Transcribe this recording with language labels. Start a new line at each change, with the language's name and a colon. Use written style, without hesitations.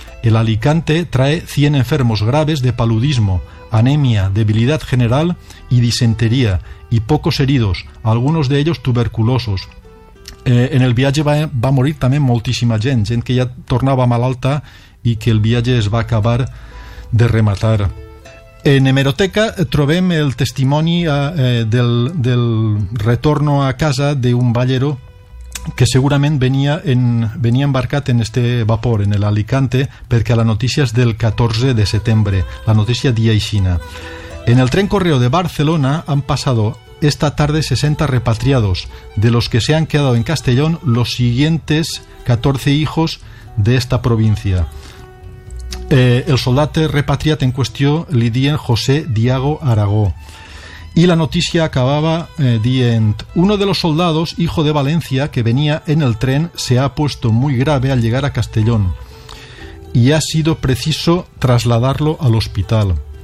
Spanish: El Alicante trae 100 enfermos graves de paludismo, anemia, debilidad general y disentería, y pocos heridos, algunos de ellos tuberculosos.
Catalan: En el viaje va a morir también muchísima gente que ya tornaba malalta y que el viaje es va a acabar de rematar. En hemeroteca trobem el testimoni del
Spanish: retorno a casa de un ballero
Catalan: que segurament venia embarcat en este vapor, en el Alicante, perquè la notícia és del 14 de setembre, la notícia dia aixina.
Spanish: En el tren correo de Barcelona han pasado esta tarde 60 repatriados, de los que se han quedado en Castellón los siguientes 14 hijos de esta provincia.
Catalan: El soldat repatriat en qüestió li dien José Diago Aragó.
Spanish: Y la noticia acababa dient: uno de los soldados, hijo de Valencia, que venía en el tren, se ha puesto muy grave al llegar a Castellón y ha sido preciso trasladarlo al hospital.